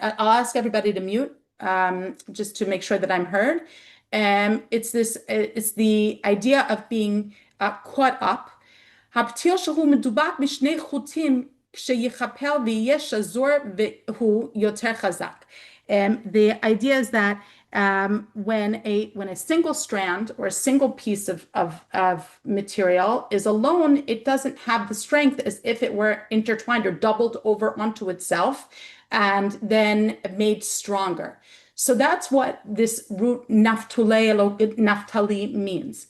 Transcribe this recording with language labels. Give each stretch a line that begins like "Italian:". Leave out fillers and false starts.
English: I'll ask everybody to mute, just to make sure that I'm heard. It's the idea of being caught up.
Hebrew: הפתיל שהוא מדובק בשני חוטים כשיכפל ויהיה שזור והוא יותר חזק.
English: The idea is that When a single strand or a single piece of material is alone, it doesn't have the strength as if it were intertwined or doubled over onto itself and then made stronger. So that's what this root naftali means.